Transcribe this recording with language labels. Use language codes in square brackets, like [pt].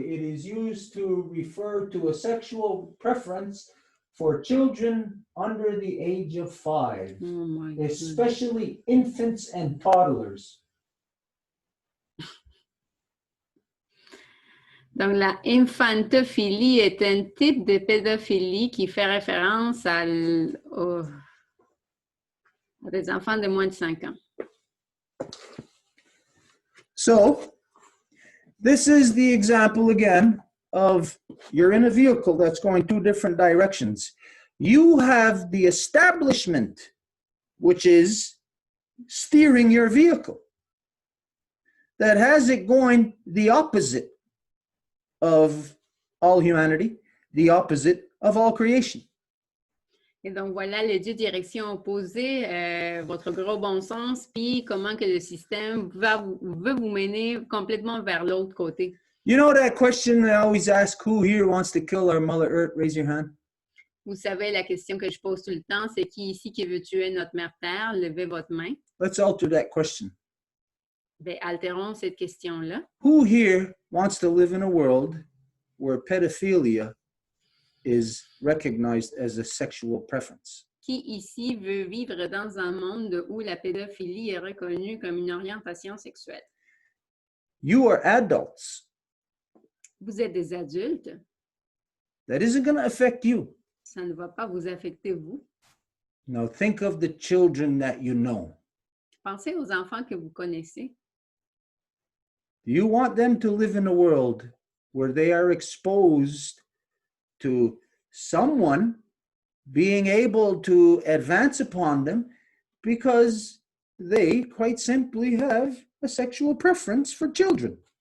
[en] It is used to refer to a sexual preference for children under the age of 5, especially infants and toddlers. [fr] Donc, la infantophilie est un type de pédophilie qui fait référence à des enfants de moins de 5 ans. [en] So, this is the example again of you're in a vehicle that's going two different directions. You have the establishment, which is steering your vehicle, that has it going the opposite of all humanity, the opposite of all creation. [fr] Et donc, voilà les deux directions opposées, votre gros bon sens, puis comment que le système veut vous mener complètement vers l'autre côté. [en] You know that question I always ask, who here wants to kill our Mother Earth? Raise your hand. [fr] Vous savez, la question que je pose tout le temps, c'est qui ici qui veut tuer notre mère terre? Levez votre main. [en] Let's alter that question. [fr] Ben, altérons cette question-là. [en] Who here wants to live in a world where pedophilia is recognized as a sexual preference? [fr] Qui ici veut vivre dans un monde où la pédophilie est reconnue comme une orientation sexuelle? [en] You are adults. [fr] Vous êtes des adultes. [en] That isn't going to affect you. [fr] Ça ne va pas vous affecter, vous. [en] Now think of the children that you know. [fr] Pensez aux enfants que vous connaissez. [en] Do you want them to live in a world where they are exposed to someone being able to advance upon them because they quite simply have a sexual preference for children?